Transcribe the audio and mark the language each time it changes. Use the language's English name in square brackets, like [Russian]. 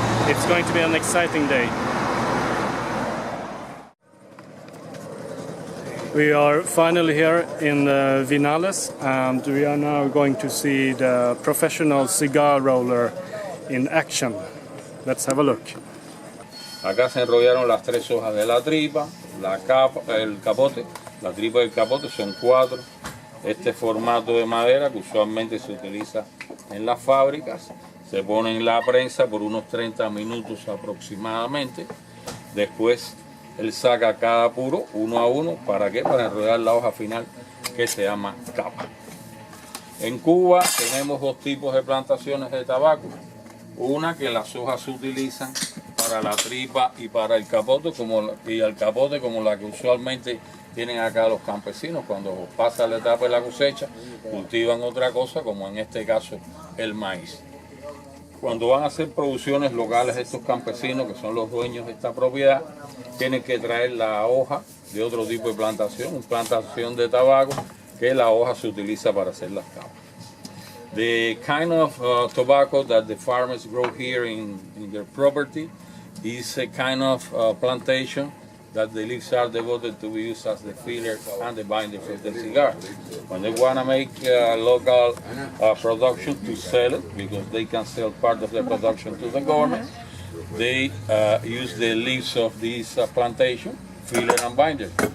[English] It's going to be an exciting day. We are finally here in Viñales, and we are now going to see the professional cigar roller in action. Let's have a look. [Spanish] Acá se enrollaron las tres hojas de la tripa, la capa, el capote. La tripa y el capote son 4. Este formato de madera que usualmente se utiliza en las fábricas. Se pone en la prensa por unos 30 minutos aproximadamente. Después él saca cada puro uno a uno. ¿Para qué? Para enrollar la hoja final, que se llama capa. En Cuba tenemos 2 tipos de plantaciones de tabaco. Una que las hojas se utilizan para la tripa y para el capote, como el capote, como la que usualmente tienen acá los campesinos. Cuando pasa la etapa de la cosecha, cultivan otra cosa, como en este caso el maíz. Cuando van a hacer producciones locales estos campesinos, que son los dueños de esta propiedad, tienen que traer la hoja de otro tipo de plantación, una plantación de tabaco, que la hoja se utiliza para hacer las capas. [English] The kind of tobacco that the farmers grow here in their property is a kind of plantation that the leaves are devoted to be used as the filler and the binder for the cigar. When they want to make local production to sell it, because they can sell part of their production to the government, they use the leaves of this plantation, filler and binder.